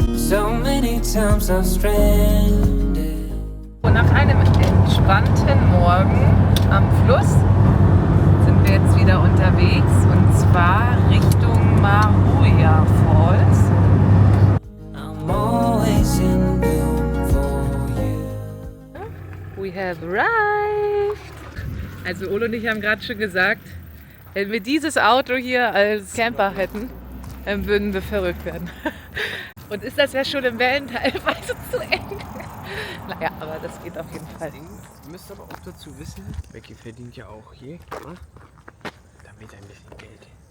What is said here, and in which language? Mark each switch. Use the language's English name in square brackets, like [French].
[English] so many times I've stranded. [German] Und nach einem entspannten Morgen am Fluss sind wir jetzt wieder unterwegs und zwar Richtung Maruia Falls. [English] I'm always in bloom for you. We have arrived! [German] Also Ole und ich haben gerade schon gesagt, wenn wir dieses Auto hier als Camper hätten, dann würden wir verrückt werden. Und ist das ja schon im Van teilweise zu eng. Naja, aber das geht auf jeden Fall. Ihr müsst aber auch dazu wissen, Becky verdient ja auch hier damit ein bisschen Geld.